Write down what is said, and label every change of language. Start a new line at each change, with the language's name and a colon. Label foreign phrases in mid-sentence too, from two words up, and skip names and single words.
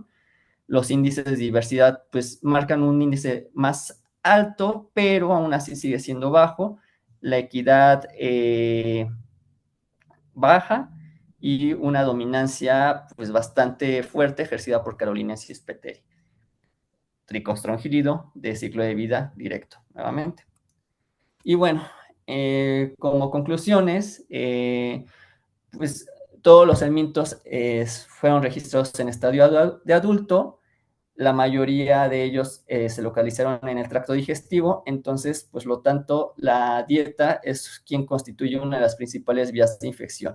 Spanish: Los índices de diversidad pues marcan un índice más alto, pero aún así sigue siendo bajo. La equidad baja y una dominancia pues bastante fuerte ejercida por Carolinensis peteri. Tricostrongilido de ciclo de vida directo, nuevamente. Y bueno, como conclusiones, pues todos los helmintos fueron registrados en estadio de adulto. La mayoría de ellos se localizaron en el tracto digestivo, entonces, pues lo tanto, la dieta es quien constituye una de las principales vías de infección.